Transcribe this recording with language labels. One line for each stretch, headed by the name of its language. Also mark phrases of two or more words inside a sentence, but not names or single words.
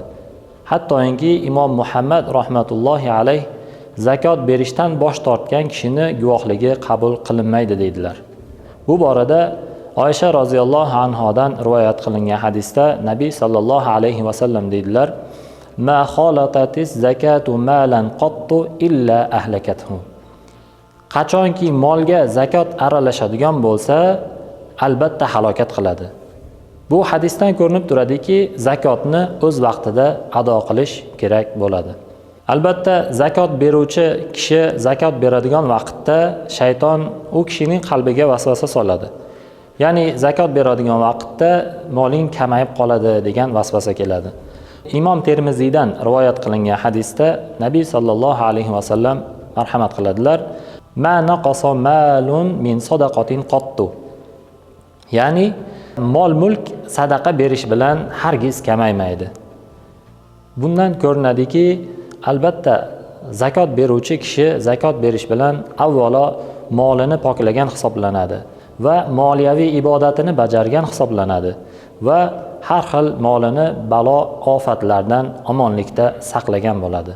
Uzbek: Hattoki Imom Muhammad
Arabic: رحمة الله عليه
Uzbek: zakot berishdan bosh tortgan kishini guvohligi qabul qilinmaydi deydilar. Bu borada Oysha
Arabic: رضي الله عنها
Uzbek: rivoyat qilingan hadisda Nabiy
Arabic: صلى الله عليه وسلم
Uzbek: deydilar:
Arabic: "ما خالطت الزكاة مالا قط إلا أهلكته."
Uzbek: Qachonki molga zakot aralashadigan bo'lsa, albatta halokat qiladi. Bu hadisdan ko'rinib turadiki, zakotni o'z vaqtida ado qilish kerak bo'ladi. Albatta, zakot beruvchi kishi zakot beradigan vaqtda shayton u kishining qalbiga vasvasa soladi. Ya'ni zakot beradigan vaqtda moling kamayib qoladi degan vasvasa keladi. Imom Termiziydan rivoyat qilingan hadisda Nabiy
Arabic: صلى الله عليه وسلم
Uzbek: marhamat qiladilar:
Arabic: "ما نقص مال من صدقة قط."
Uzbek: Ya'ni mol-mulk sadaqa berish bilan hargiz kamaymaydi. Bundan ko'rinadiki, albatta zakot beruvchi kishi zakot berish bilan avvalo molini poklagan hisoblanadi va moliyaviy ibodatini bajargan hisoblanadi va har xil molini balo ofatlardan omonlikda saqlagan bo'ladi.